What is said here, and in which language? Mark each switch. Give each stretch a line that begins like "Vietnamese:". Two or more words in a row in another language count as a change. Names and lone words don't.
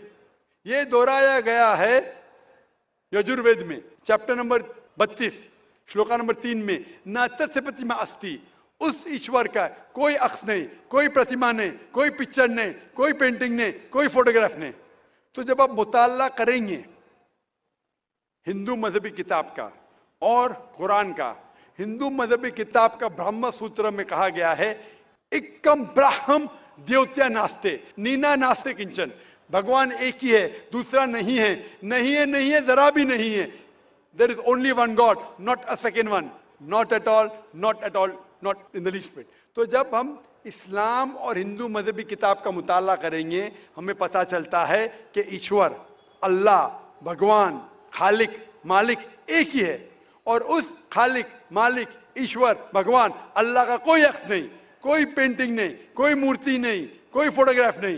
Urdu: یہ دہرایا گیا ہے یجوروید میں چیپٹر نمبر 32 شلوکا نمبر 3 میں
Sanskrit: नातस प्रतिमा अस्ति,
Urdu: اس ایشور کا کوئی عکس نہیں، کوئی پرتیما نہیں، کوئی پکچر نہیں، کوئی پینٹنگ نہیں، کوئی فوٹوگراف نہیں۔ تو جب آپ مطالعہ کریں گے ہندو مذہبی کتاب کا اور قرآن کا، ہندو مذہبی کتاب کا برہم سوتر میں کہا گیا ہے
Sanskrit: एकम ब्रह्म द्वितीया नास्ते नेना नास्ते किंचन,
Urdu: بھگوان ایک ہی ہے، دوسرا نہیں ہے، نہیں ہے، نہیں ہے، ذرا بھی نہیں ہے۔
English: There is only one God, not a second one, not at all, not at all, not in the least bit۔
Urdu: تو جب ہم اسلام اور ہندو مذہبی کتاب کا مطالعہ کریں گے ہمیں پتہ چلتا ہے کہ ایشور اللہ بھگوان خالق مالک ایک ہی ہے، اور اس خالق مالک ایشور بھگوان اللہ کا کوئی عکس نہیں، کوئی پینٹنگ نہیں، کوئی مورتی نہیں، کوئی فوٹوگراف نہیں.